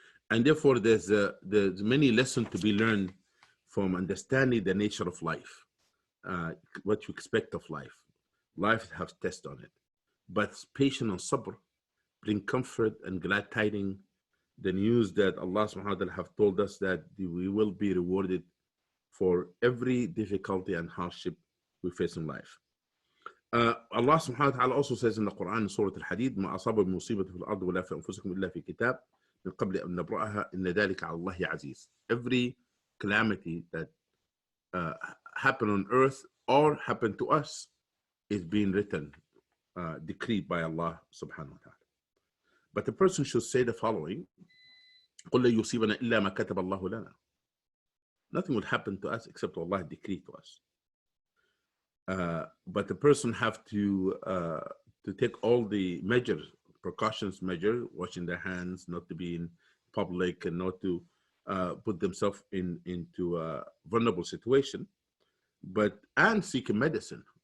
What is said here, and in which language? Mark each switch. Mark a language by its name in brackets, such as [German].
[English] And therefore, there's many lessons to be learned from understanding the nature of life, what you expect of life. Life has tests on it, but patience and sabr bring comfort and glad tidings. The news that Allah subhanahu wa ta'ala have told us that we will be rewarded for every difficulty and hardship we face in life. Allah subhanahu wa ta'ala also says in the Quran, in Surah Al-Hadid, [Arabic] ما أصاب بمصيبة في الأرض ولا في أنفسكم إلا في كتاب من قبل أن نبرأها إن ذلك على الله عزيز. [English] Every calamity that happened on earth or happened to us is being written, decreed by Allah subhanahu wa ta'ala. But the person should say the following: [Arabic] قُلْ لَن يُصِيبَنَا إِلَّا مَا كَتَبَ اللَّهُ لَنَا. [English] Nothing will happen to us except what Allah decreed to us. But the person have to take all the precautions, washing their hands, not to be public and not to put themselves into a vulnerable situation, and seeking medicine.